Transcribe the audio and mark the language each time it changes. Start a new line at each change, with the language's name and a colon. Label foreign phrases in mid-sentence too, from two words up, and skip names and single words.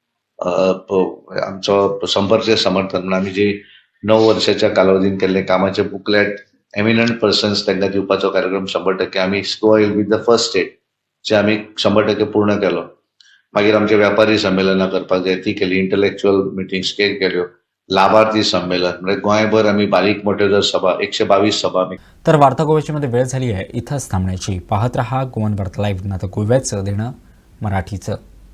Konkani: आमचो संपर्क समर्थन म्हणून आमी जी 9 वर्षाच्या कालावधीन केल्ले कामाचे बुकलेट
English: eminent persons
Konkani: तांकां दिवपाचो कार्यक्रम 100% आमी
English: Goa will be the first state
Konkani: जे आमी 100% पूर्ण केलो. मागीर आमचे व्यापारी संमेलनां करपाक जाय ती केली,
English: intellectual meetings
Konkani: केल्यो, लाभार्थी संमेलन म्हणजे गोंयभर आमी बारीक मोठ्यो जर सभा 122 सभा आमी.
Marathi: तर वार्ता गोव्याची वेळ झाली आहे इथंच थांबण्याची. पाहत रहा गोवन वार्ता लाईव्ह. आता गोव्याचं देणं मराठीचं.